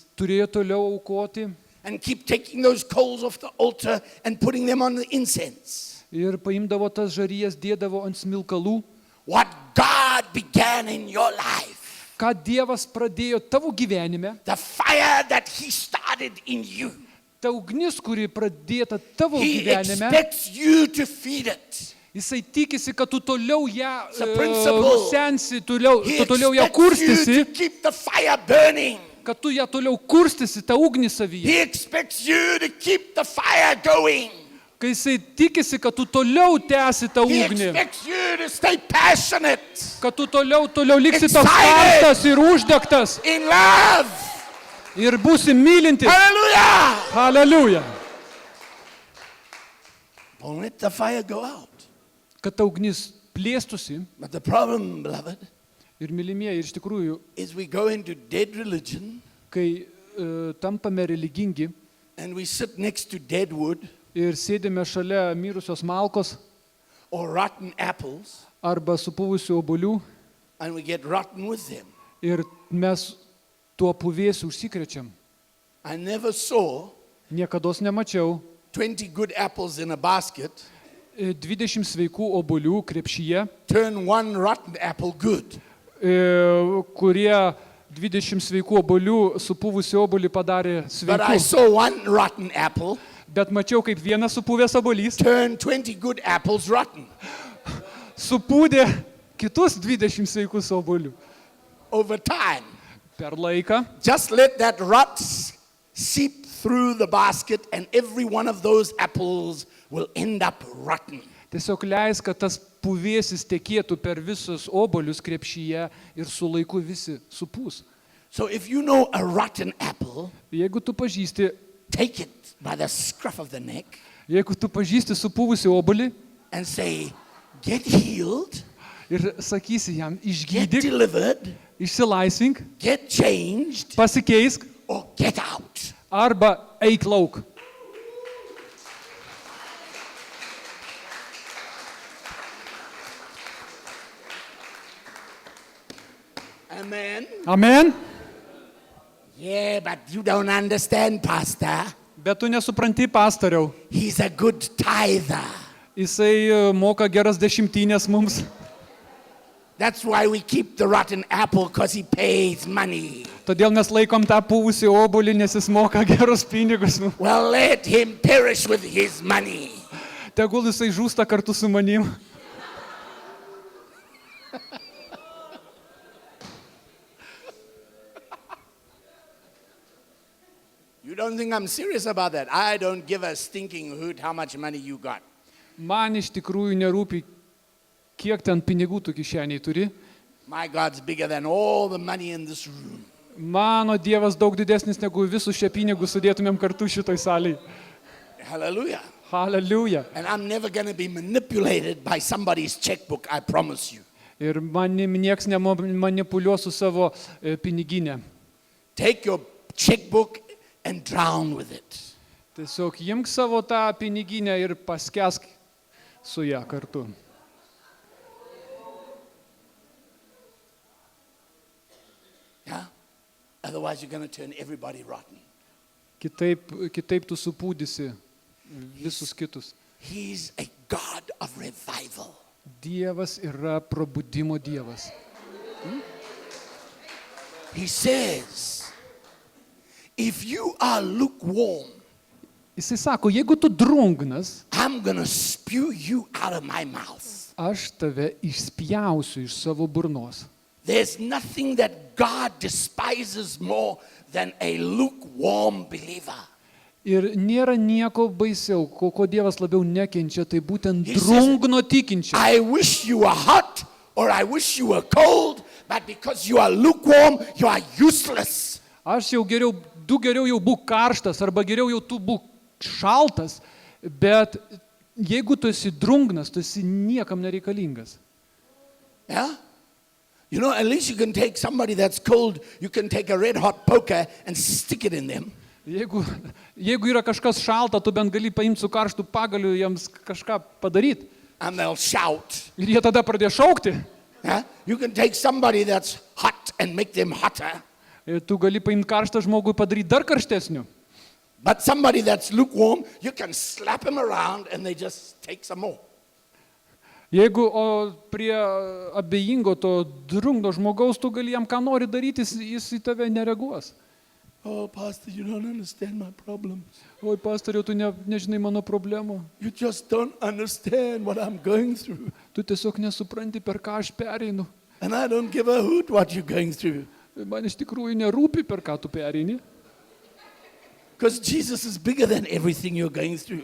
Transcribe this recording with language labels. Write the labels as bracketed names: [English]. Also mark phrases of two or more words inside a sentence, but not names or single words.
[Lithuanian] turėjo toliau aukoti [English] and keep taking those coals off the altar and putting them on the incense. [Lithuanian] ir paimdavo tas žarijas, dėdavo ant smilkalų. [English] What God began in your life, [Lithuanian] Ką Dievas pradėjo tavo gyvenime, [English] the fire that He started in you, [Lithuanian] ta ugnis, kuri pradėta tavo [English] He [Lithuanian] gyvenime, [English] expects you to feed it. [Lithuanian] Jisai tikisi, kad tu toliau ją [English] It's a principle. [Lithuanian] sensi, tu [English] He [Lithuanian] toliau ją [English] expects you [Lithuanian] kurstysi, [English] to keep the fire burning. [Lithuanian] kad tu ją toliau kurstysi, tą ugnį savyje. [English] He expects you to keep the fire going. [Lithuanian] Kai jisai tikisi, kad tu toliau tęsi tą [English] He [Lithuanian] ugnį, [English] expects you to stay passionate [Lithuanian] kad tu toliau liksi toks [English] Excited. [Lithuanian] karštas ir uždegtas [English] in love. [Lithuanian] ir būsi mylintis. [English] Hallelujah. [Lithuanian] Hallelujah. [English] Don't let the fire go out. [Lithuanian] Kad ta ugnis plėstusi. [English] But the problem, beloved, [Lithuanian] Ir mylimieji, ir iš tikrųjų, [English] is we go into dead religion [Lithuanian] kai tampame religingi [English] and we sit next to dead wood [Lithuanian] ir sėdime šalia mirusios malkos [English] or rotten apples [Lithuanian] arba supuvusių obuolių [English] and we get rotten with them. [Lithuanian] ir mes tuo puvėsiu užsikrečiam. [English] I never saw [Lithuanian] Niekados nemačiau [English] 20 good apples in a basket [Lithuanian] 20 sveikų obuolių krepšyje, [English] turn one rotten apple good. [Lithuanian] kurie 20 sveikų obuolių supuvusių obuolį padarė [English] But I [Lithuanian] sveiku. [English] saw one rotten apple [Lithuanian] Bet mačiau, kaip vienas supuvęs obuolys [English] turn 20 good apples rotten. [Lithuanian] supūdė kitus 20 sveikus obuolių. [English] Over time, [Lithuanian] Per laiką [English] just let that rot seep through the basket and every one of those apples will end up rotten. [Lithuanian] tiesiog leis, kad tas puvėsis tekėtų per visus obuolius krepšyje ir su laiku visi supūs. [English] So if you know a rotten apple, [Lithuanian] Jeigu tu pažįsti [English] by the scruff of the neck [Lithuanian] supuvusį obuolį [English] and say, get healed, [Lithuanian] ir sakysi jam, [English] get [Lithuanian] išgydyk, [English] delivered, [Lithuanian] išsilaisvink, [English] get changed, [Lithuanian] pasikeisk [English] or get out. [Lithuanian] arba eik lauk. [English] Amen. [Lithuanian] Amen. [English] Yeah, but you don't understand, Pastor. [Lithuanian] Bet tu nesupranti, pastoriau. [English] He's a good tither. [Lithuanian] Jisai moka geras dešimtinės mums. [English] That's why we keep the rotten apple, because he pays money. [Lithuanian] Todėl mes laikom tą puvusį obuolį, nes jis moka gerus pinigus. [English] Well, let him perish with his money. [Lithuanian] Tegul jisai žūsta kartu su manim. [English] You don't think I'm serious about that? I don't give a stinking hoot how much money you got. [Lithuanian] Man iš tikrųjų nerūpi, kiek ten pinigų tu kišeniai turi. [English] My God's bigger than all the money in this room. [Lithuanian] Mano Dievas daug didesnis negu visus šie pinigus sudėtumėm kartu šitoj salėj. [English] Hallelujah. [Lithuanian] Hallelujah. [English] And I'm never going to be manipulated by somebody's checkbook, I promise you. [Lithuanian] Ir manim nieks nemanipuliuos su savo piniginė. [English] Take your checkbook and drown with it. [Lithuanian] Tiesiog imk savo tą piniginę ir paskesk su ją kartu. [English] Yeah? Otherwise you're going to turn everybody rotten. [Lithuanian] Kitaip tu supūdysi visus kitus. [English] He's a God of revival. [Lithuanian] Dievas yra probudimo Dievas. [English] He says, if you are lukewarm, [Lithuanian] Jisai sako, jeigu tu drungnas, [English] I'm going to spew you out of my mouth. [Lithuanian] aš tave išspjausiu iš savo burnos. [English] There's nothing that God despises more than a lukewarm believer. [Lithuanian] Ir nėra nieko baisiau, ko Dievas labiau nekenčia, tai būtent [English] He says, [Lithuanian] drungno tikinčio. [English] I wish you were hot or I wish you were cold, but because you are lukewarm, you are useless. [Lithuanian] Aš jau geriau jau būk karštas, arba geriau jau tu būk šaltas, Bet jeigu tu esi drungnas, tu esi niekam nereikalingas. [English] Yeah? You know, at least you can take somebody that's cold, you can take a red hot poker and stick it in them. [Lithuanian] Jeigu yra kažkas šalta, tu bent gali paimti su karštu pagaliu jiems kažką padaryti. [English] And they'll shout. [Lithuanian] Ir jie tada pradės šaukti. [English] Yeah? You can take somebody that's hot and make them hotter. [Lithuanian] Ir tu gali paimti karštą žmogų ir padaryti dar karštesniu. [English] But somebody that's lukewarm, you can slap him around and they just take some more. [Lithuanian] Jeigu prie abejingo to drungno žmogaus tu gali jam ką nori daryti, jis į tave nereaguos. [English] Oh, Pastor, you don't understand my problems. [Lithuanian] Oi, pastoriau, tu nežinai mano problemų. [English] You just don't understand what I'm going through. [Lithuanian] Tu tiesiog nesupranti, per ką aš pereinu. [English] And I don't give a hoot what you're going through. [Lithuanian] Man iš tikrųjų nerūpi, per ką tu pereini. [English] Because Jesus is bigger than everything you're going through.